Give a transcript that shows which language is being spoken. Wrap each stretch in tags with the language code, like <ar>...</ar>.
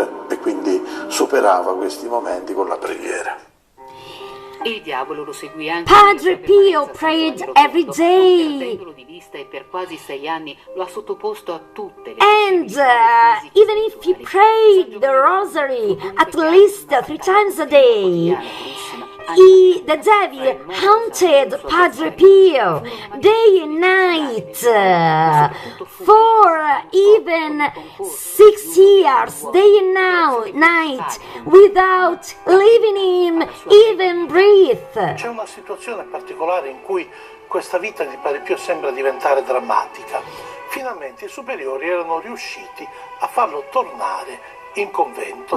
<it>E quindi superava questi momenti con la preghiera. E il diavolo lo seguì anche.</it> <en>Padre Pio prayed every day.</en> <it>Perdendolo di vista, e per quasi 6 anni lo ha sottoposto a tutte le</it> <en>And even if he prayed the rosary at least 3 times a day, the devil haunted Padre Pio day and night for even 6 years, day and night, without leaving him even breathe.</en> <it>C'è una situazione particolare in cui questa vita di Padre Pio sembra diventare drammatica. Finalmente i superiori erano riusciti a farlo tornare in convento.</it>